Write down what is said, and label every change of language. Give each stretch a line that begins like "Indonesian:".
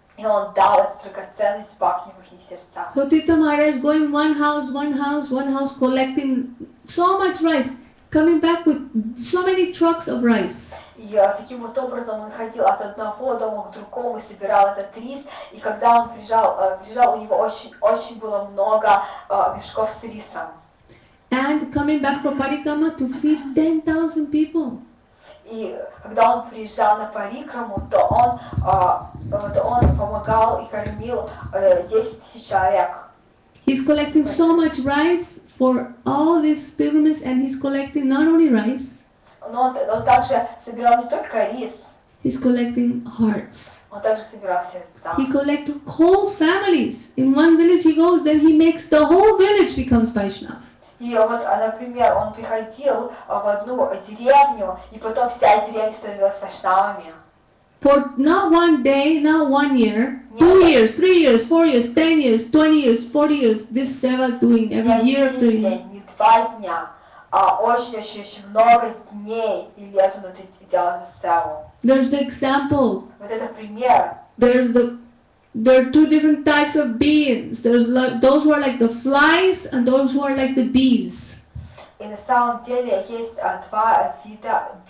Russian: И он дал эту драгоценность Бхакти в их сердцах.
English: So Tirtha Maharaj going one house, collecting so much rice, coming back with so many trucks of rice.
Russian: И таким вот образом он ходил от одного дома к другому и собирал этот рис. И когда он приезжал, у него очень было много мешков с рисом.
English: And coming back from Parikrama to feed 10,000 people.
Russian: И когда он приезжал на Парикраму, то он помогал и кормил 10 000 человек.
English: He's collecting so much rice for all these pilgrims, and he's collecting not only rice,
Russian: Но он также собирал не только рис,
English: he's collecting hearts.
Russian: он также собирал сердца.
English: He collects whole families. In one village he goes, then he makes the whole village becomes Vaishnav.
Russian: И вот, например, он приходил в одну деревню, и потом вся деревня становилась вайшнавами.
English: For not one day, not 1 year, 2 years, 3 years, 4 years, 10 years, 20 years, 40 years, this seva doing every
Russian: Не
English: year,
Russian: один
English: 3 years.
Russian: день, не 2 дня, а очень-очень много дней и лет он это делал эту севу.
English: There's the example.
Russian: Вот это пример.
English: There are 2 different types of beings. There's like, those who are like the flies and those who are like the bees.
Russian: И на самом деле есть 2 вида